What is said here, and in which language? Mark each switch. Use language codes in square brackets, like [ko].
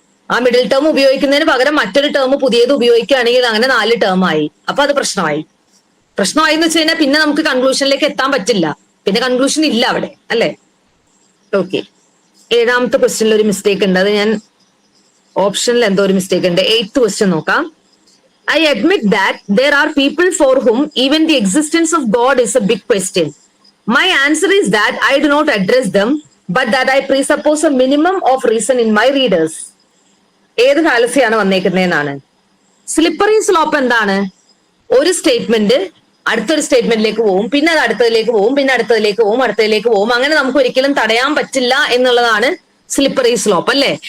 [ml] ആ middle term ഉപയോഗിക്കുന്നതിന് പകരം മറ്റൊരു ടേം പുതിയത് ഉപയോഗിക്കുകയാണെങ്കിൽ അങ്ങനെ 4 ടേം ആയി. അപ്പൊ അത് പ്രശ്നമായി എന്ന് വെച്ച് കഴിഞ്ഞാൽ പിന്നെ നമുക്ക് കൺക്ലൂഷനിലേക്ക് എത്താൻ പറ്റില്ല. പിന്നെ കൺക്ലൂഷൻ ഇല്ല അവിടെ, അല്ലെ? ഓക്കെ. 7ാമത്തെ ക്വസ്റ്റ്യനിൽ ഒരു മിസ്റ്റേക്ക് ഉണ്ട്. അത് ഞാൻ ഓപ്ഷനിൽ എന്തോ ഒരു മിസ്റ്റേക്ക് ഉണ്ട്. 8th ക്വസ്റ്റ്യൻ നോക്കാം. [en] I admit that there are people for whom even the existence of God is a big question. My answer is that I do not address them, but that I presuppose a minimum of reason in my readers. [ml] ഏത് ഫാലസിയാണ് വന്നേക്കുന്നതെന്നാണ്. Slippery slope എന്താണ്? ഒരു statement അടുത്തൊരു സ്റ്റേറ്റ്മെന്റിലേക്ക് പോവും, പിന്നെ അത് അടുത്തതിലേക്ക് പോവും, പിന്നെ അടുത്തതിലേക്ക് പോവും. അങ്ങനെ നമുക്ക് ഒരിക്കലും തടയാൻ പറ്റില്ല എന്നുള്ളതാണ് സ്ലിപ്പറി സ്ലോപ്പ്, അല്ലേ?